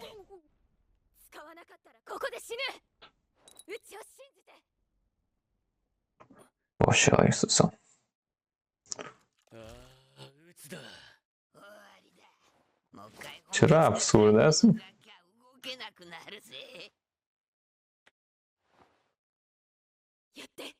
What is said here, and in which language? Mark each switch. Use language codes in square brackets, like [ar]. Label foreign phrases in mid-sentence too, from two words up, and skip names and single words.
[ja] 使わなかったらここで死ぬ。うちを信じて。 [fa] باشه آیستا سان. [ja] ああうつだ。終わりだもう一回 [fa] چرا افسرده است؟ [ja] 動けなくなるぜやって。